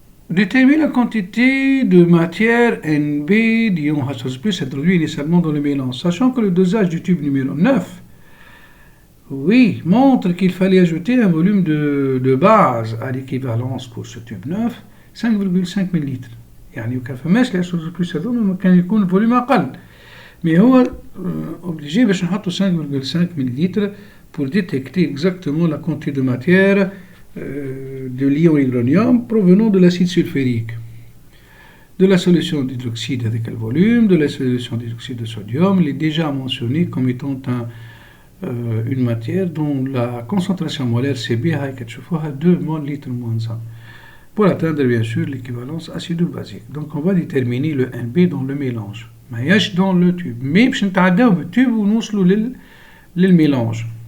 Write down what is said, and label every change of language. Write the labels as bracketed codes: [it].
[fr] Déterminer la quantité de matière NB d'ion H+, introduit initialement dans le mélange. Sachant que le dosage du tube numéro 9, oui, montre qu'il fallait ajouter un volume de base à l'équivalence pour ce tube 9, 5,5 ml. [ar] يعني وكان فماش ل H+, هذوما كان يكون الفوليوم أقل. [fr] Mais [ar] هو [fr] obligé [ar] باش نحطو [fr] 5,5 ml pour détecter exactement la quantité de matière de l'ion hydronium provenant de l'acide sulfurique, de la solution d'hydroxyde avec le volume, de la solution d'hydroxyde de sodium. Il est déjà mentionné comme étant une matière dont la concentration molaire CB est 2 mol litre moins 1 pour atteindre bien sûr l'équivalence acido-basique. Donc on va déterminer le NB dans le mélange, mais dans le tube. [ar] Mais باش نتعداو بالtube ونوصلوا للmélange.